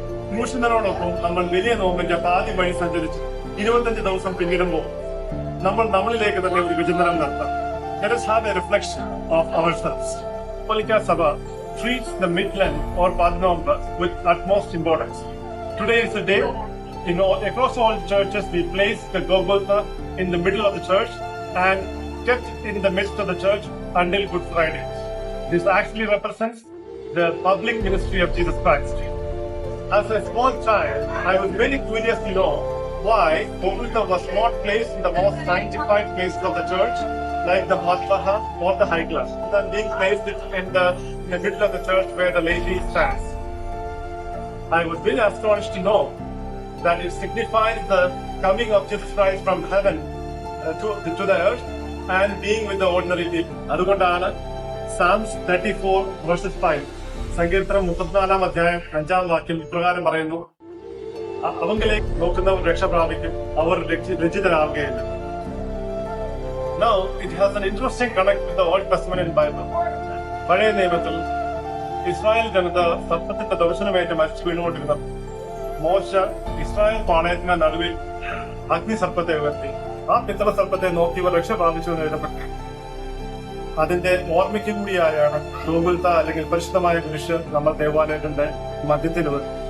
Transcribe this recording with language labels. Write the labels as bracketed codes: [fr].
[ml] ട്യൂഷനോടൊപ്പം നമ്മൾ വലിയ നോമ്പിന്റെ പാതി വഴി സഞ്ചരിച്ച് 25 ദിവസം പിന്നിടുമ്പോൾ നമ്മളിലേക്ക് തന്നെ ഒരു വിചിന്തനം നടത്താം. [en] Let us have a reflection of ourselves. Katholika Sabha treats the Midland or Padnomba with utmost importance. Today is the day. Across all churches, we place the Golgotha in the middle of the church and kept in the midst of the church until Good Friday. This actually represents the public ministry of Jesus Christ. As a small child, I was very curious to know why Golgotha was not placed in the most sanctified places of the church, like the Madhvaha or the high class, than being placed in the middle of the church where the lady stands. I was very astonished to know that it signifies the coming of Jesus Christ from heaven to the earth and being with the ordinary people. [ml] അതുകൊണ്ടാണ് [en] Psalms 34 verses 5 [ml] സങ്കീർത്തനം 34 അധ്യായം 5 വാക്യം ഇപ്രകാരം പറയുന്നു: അവങ്കിലേക്ക് നോക്കുന്നവർ രക്ഷ പ്രാപിക്കും, അവർ രക്ഷിതരാവുകയില്ല. [en] Now it has an interesting connect with the Old Testament in Bible. [ml] പഴയ നിയമത്തിൽ ഇസ്രായേൽ ജനത സർപ്പത്തിന്റെ ദർശനമേറ്റ് മരിച്ചു വീണുകൊണ്ടിരുന്നു. മോശ ഇസ്രായേൽ പാളയത്തിന്റെ നടുവിൽ അഗ്നിസർപ്പത്തെ ഉയർത്തി. ആ പിത്തള സർപ്പത്തെ നോക്കിയവർ രക്ഷ പ്രാപിച്ചു എന്ന് എഴുതപ്പെട്ടു. അതിന്റെ ഓർമ്മയ്ക്ക് കൂടിയായാണ് ഗോകുൽത്ത അല്ലെങ്കിൽ പരിശുദ്ധമായ കുരിശ് നമ്മൾ ദേവാലയത്തിന്റെ മധ്യത്തിൽ വരുന്നത്.